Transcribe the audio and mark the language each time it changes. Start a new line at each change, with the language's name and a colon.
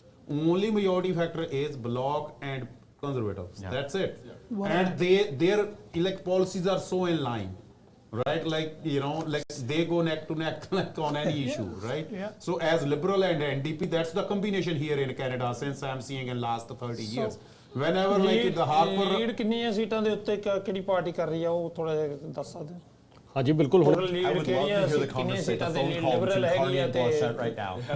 English: Only majority factor is Bloc and Conservatives. Yeah. That's it. Wow. And their like policies are so in line, right? Like like they go neck to neck like on any issue, right? Yeah. So as Liberal and NDP, that's the combination here in Canada since I'm seeing in last 30 years. Whenever like the Harper.
Punjabi: Lead ਕਿੰਨੀਆਂ ਸੀਟਾਂ ਦੇ ਉੱਤੇ ਕਿਹੜੀ party ਕਰ ਰਹੀ ਆ ਉਹ ਥੋੜਾ ਜਿਹਾ ਦੱਸ ਸਕਦੇ ਹੋ ਹਾਂਜੀ ਬਿਲਕੁਲ ਹੁਣ
English: I would love to hear the conversation, the phone call between Carney and Blauschet right now.